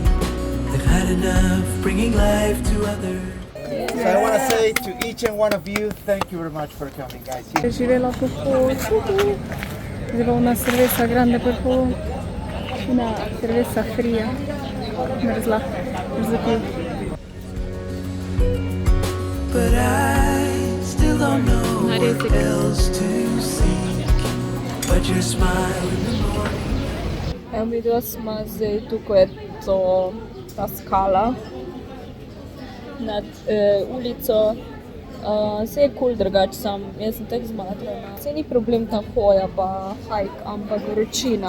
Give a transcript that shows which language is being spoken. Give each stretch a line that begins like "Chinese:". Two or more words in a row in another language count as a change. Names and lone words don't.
English: They've had enough bringing life to others. So I want to say to each and one of you, thank you very much for coming, guys.
Slovenian: Živela pohod. Zdaj bo
Spanish: una cerveza grande
Slovenian: per pohod.
Spanish: Una cerveza fría.
Slovenian: Mrzla. Zapil.
English: But I still don't know what else to seek but your smile in the morning.
Slovenian: Evo videla smo zdaj tukaj je ta skala nad ulico. Vse je cool drugače, jaz sem tako zmatrana. Saj ni problem ta hoja pa hike, ampak vročina.